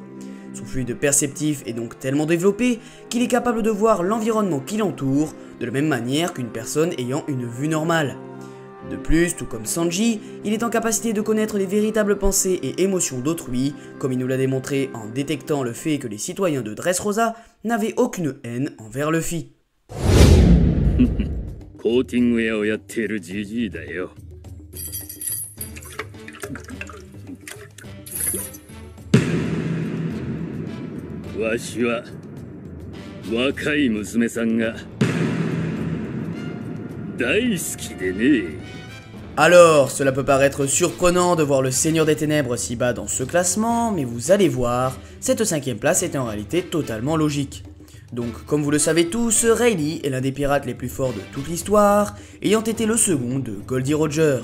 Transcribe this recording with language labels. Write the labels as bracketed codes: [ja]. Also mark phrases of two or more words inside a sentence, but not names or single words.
[fr] Son fluide perceptif est donc tellement développé qu'il est capable de voir l'environnement qui l'entoure de la même manière qu'une personne ayant une vue normale. De plus, tout comme Sanji, il est en capacité de connaître les véritables pensées et émotions d'autrui, comme il nous l'a démontré en détectant le fait que les citoyens de Dressrosa n'avaient aucune haine envers Luffy. [ja] コーティング屋をやっているジジイだよ。わしは若い娘さんが大好きでね。 [fr] Alors, cela peut paraître surprenant de voir le Seigneur des Ténèbres si bas dans ce classement, mais vous allez voir, cette 5ème place est en réalité totalement logique. Donc, comme vous le savez tous, Rayleigh est l'un des pirates les plus forts de toute l'histoire, ayant été le second de Goldie Roger.